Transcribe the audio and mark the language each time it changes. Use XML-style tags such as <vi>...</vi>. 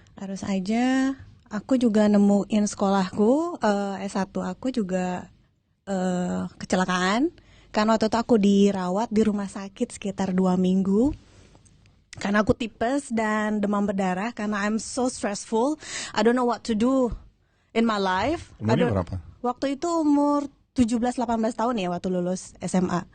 <id>Arus aja. Aku juga nemuin sekolahku, S1 aku juga kecelakaan. Karena waktu itu aku dirawat di rumah sakit sekitar 2 minggu. Karena aku tipes dan demam berdarah. Karena</id> <en>I'm so stressful. I don't know what to do in my life.</en> <id>Umurnya berapa? Waktu itu umur 17-18 tahun ya waktu lulus SMA.</id>